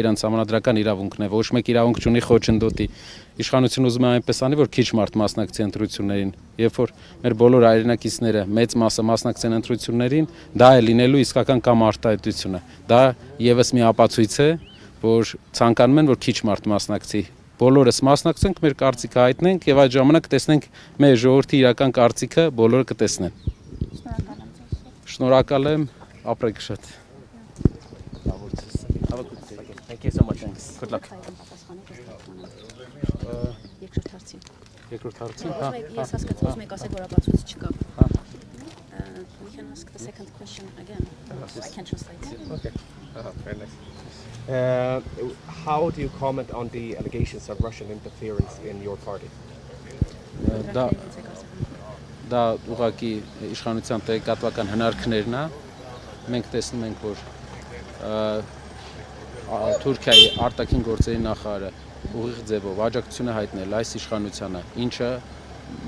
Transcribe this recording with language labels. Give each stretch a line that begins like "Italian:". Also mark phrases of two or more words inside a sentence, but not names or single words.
Armenian: իրենց համանդրական իրավունքն է, ոչ մեկ իրավունք չունի խոչընդոտի։ Իշխանությունը ուզում է այնպես անի, որ քիչ մարդ մասնակցի ընտրություններին։ Երբ որ մեր բոլոր հայրենակիցները մեծ մասը մասնակցեն ընտրություններին, դա է լինելու իսկական կամ արտահայտությունը։ Դա եւս մի ապացույց է, որ ցանկանում են, որ քիչ մարդ մասնակցի։ Բոլորս մասնակցենք, մեր կարծիքը հայտնենք եւ այդ ժամանակ տեսնենք մեր ժողովրդի իրական կարծիքը, բոլորը կտեսնեն։ Շնորհակալ եմ, ապրեք շատ։
English: Thank you so much. Good luck.
Armenian: Երկրորդ հարցին։ Ես հասկացա, ուզում եք ասել, որ ապացույց չկա։
English: We can ask the second question again. I can translate. Okay. Very nice. How do you comment on the allegations of Russian interference in your party?
Armenian: Դա ուղղակի իշխանության տեղեկատվական հնարքներն է։ Մենք տեսնում ենք, որ Թուրքիայի արտաքին գործերի նախարարը ուղիղ ձևով աջակցություն է հայտնել այս իշխանությանը,